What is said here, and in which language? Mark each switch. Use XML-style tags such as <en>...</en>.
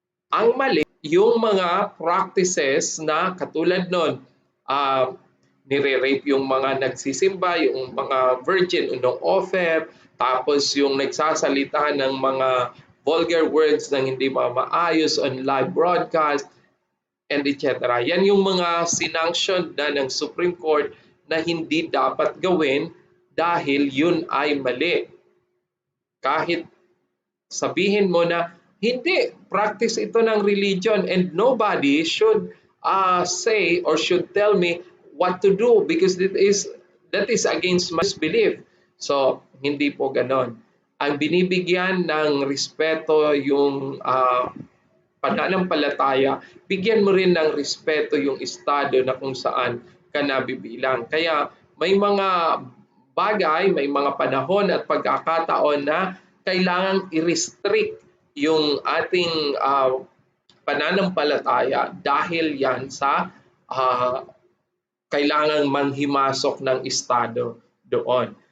<tl>Ang mali, yung mga practices na katulad nun, nire-rape yung mga nagsisimba, yung mga virgin, unong offer, tapos yung nagsasalita ng mga vulgar words na hindi maayos</tl> <en>on live broadcast,</en> <tl>and etc. Yan yung mga sinanction na ng Supreme Court na hindi dapat gawin dahil yun ay mali. Kahit sabihin mo na hindi, practice ito ng religion</tl> <en>and nobody should say or should tell me what to do because that is against my belief.</en> <tl>So, hindi po ganon. Ang binibigyan ng respeto yung pananampalataya, bigyan mo rin ng respeto yung estado na kung saan ka nabibilang. Kaya may mga bagay, may mga panahon at pagkakataon na kailangang i-restrict yung ating pananampalataya dahil yan sa kailangang manghimasok ng estado doon.</tl>